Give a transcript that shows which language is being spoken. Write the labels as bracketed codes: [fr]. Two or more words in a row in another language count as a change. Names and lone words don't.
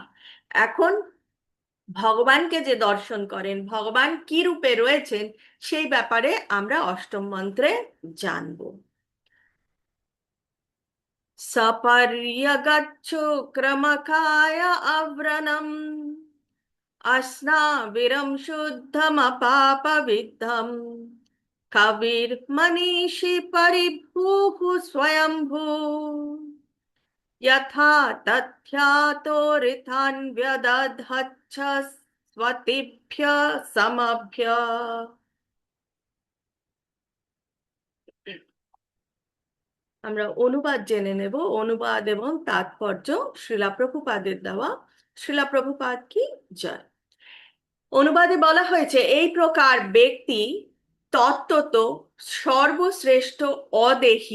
[bn] এখন ভগবানকে যে দর্শন করেন, ভগবান কি রূপে রয়েছেন, সেই ব্যাপারে আমরা অষ্টম মন্ত্রে জানব। [sa] সপর্যগচ্ছো ক্রমকায় অব্রণম अस्नाविरं शुद्धमपापविद्धं कविर्मनीषी परिभूः स्वयंभू यथा तथ्यातोरितान् व्यदधच्छ स्वतिभ्य समभ्य। [bn] আমরা অনুবাদ জেনে নেব। অনুবাদ এবং তাৎপর্য শ্রীলা প্রভুপাদের দেওয়া। শ্রীলা প্রভুপাদ কি জয়। অনুবাদে বলা হয়েছে, এই প্রকার ব্যক্তি তত্ত্বত সর্বশ্রেষ্ঠ অদেহি।